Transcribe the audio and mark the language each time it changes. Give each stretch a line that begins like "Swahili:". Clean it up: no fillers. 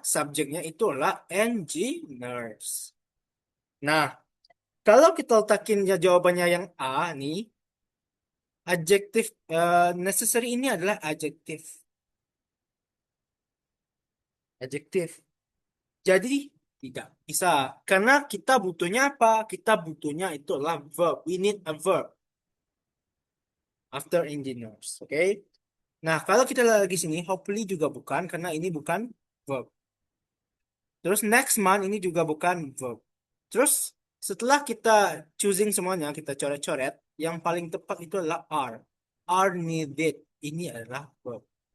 Indonesian: Subjeknya itu adalah engineers. Nah, kalau kita letakin ya jawabannya yang A nih, adjektif necessary ini adalah adjektif. Adjektif. Jadi tidak bisa. Karena kita butuhnya apa? Kita butuhnya itu adalah verb.
English: We need a verb after engineers.
Indonesian: Oke? Nah, kalau kita lagi sini, hopefully juga bukan. Karena ini bukan verb. Terus next month ini juga bukan verb. Terus Setelah kita choosing semuanya, kita coret-coret, yang paling tepat itu adalah are. Are needed. Ini adalah verb.